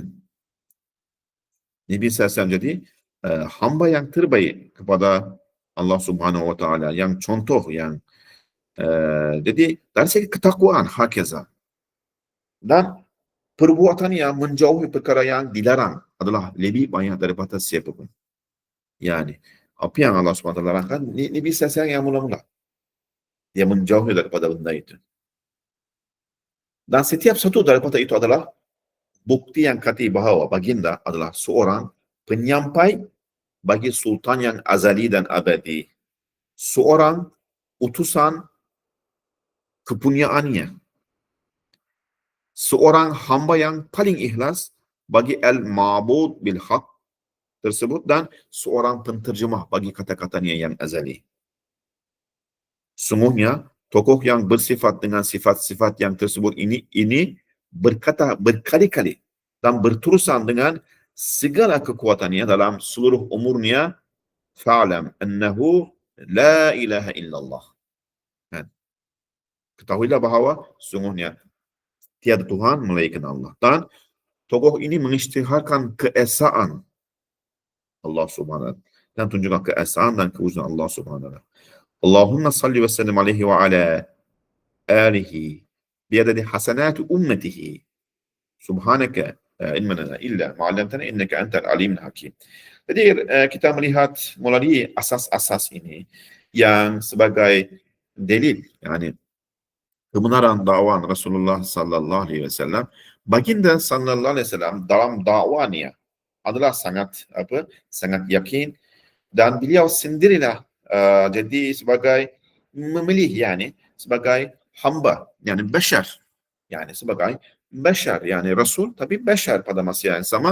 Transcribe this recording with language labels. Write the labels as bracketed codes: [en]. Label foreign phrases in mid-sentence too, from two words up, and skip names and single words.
[ms] Nabi SAW jadi hamba yang terbaik kepada Allah [ar] سبحانه وتعالى, [ms] yang contoh, yang jadi dari segi ketakwaan hakeza, dan perbuatannya menjauhi perkara yang dilarang adalah lebih banyak daripada siapapun. Yani apa yang Allah [ar] سبحانه وتعالى [ms] larangkan, ini bisa saya yang mula-mula dia menjauhi daripada benda itu. Dan setiap satu daripada itu adalah bukti yang kata bahawa baginda adalah seorang penyampai bagi sultan yang azali dan abadi. Seorang utusan kepunyaannya. Seorang hamba yang paling ikhlas bagi [ar] المعبود بالحق [ms] tersebut, dan seorang penterjemah bagi kata-katanya yang azali. Sungguhnya tokoh yang bersifat dengan sifat-sifat yang tersebut ini berkata berkali-kali dan berterusan dengan segala kekuatannya dalam seluruh umurnya, [ar] فاعلم أنه لا إله إلا الله. [ms] Ketahuilah bahawa sungguhnya tiada Tuhan melainkan Allah. Dan tokoh ini mengisytiharkan keesaan Allah [ar] سبحانه وتعالى [ms] dan tunjukkan keesaan dan kewujudan Allah [ar] سبحانه وتعالى. اللهم صل وسلم عليه وعلى آله بعدد حسنات أمته. سبحانك علم لنا إلا ما علمتنا إنك أنت العليم الحكيم. [ms] Jadi kita melihat melalui asas-asas ini yang sebagai dalil, yani kebenaran dakwah Rasulullah [ar] صلى الله عليه وسلم. [ms] Baginda [ar] صلى الله عليه وسلم [ms] dalam dakwanya adalah sangat yakin, dan beliau sendirilah jadi sebagai memilih, yani sebagai hamba, yani bashar, yani sebagai bashar, yani rasul tapi bashar pada masa yang sama.